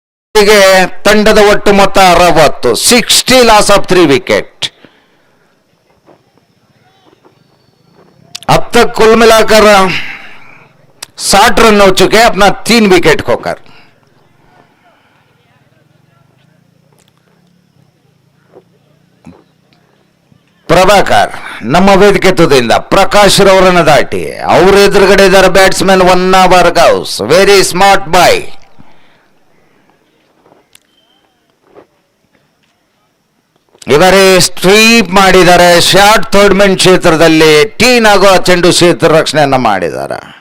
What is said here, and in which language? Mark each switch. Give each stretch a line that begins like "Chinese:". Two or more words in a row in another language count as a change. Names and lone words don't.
Kannada: ತಂಡದ ಒಟ್ಟು ಮೊತ್ತ 60, 60
English: loss of
Kannada: 3 विकेट।
Hindi: अब तक कुल मिलाकर 60 रन हो चुके हैं अपना 3 विकेट खोकर।
Kannada: ಪ್ರಭಾಕರ್ ನಮ್ಮ ವೇದಿಕೆ ತುದಿಯಿಂದ ಪ್ರಕಾಶ್ ರವರನ್ನು ದಾಟಿ ಅವ್ರ ಎದುರುಗಡೆ ಇದ್ದಾರೆ ಬ್ಯಾಟ್ಸ್ಮನ್ 1 ಓವರ್ ಗೌಸ್,
English: very smart boy.
Kannada: ಇವರೇ ಸ್ಟ್ರೀಪ್ ಮಾಡಿದ್ದಾರೆ,
English: short third man
Kannada: ಕ್ಷೇತ್ರದಲ್ಲಿ ಟೀನ್ ಆಗೋ ಚೆಂಡು ಕ್ಷೇತ್ರ ರಕ್ಷಣೆಯನ್ನ ಮಾಡಿದ್ದಾರೆ।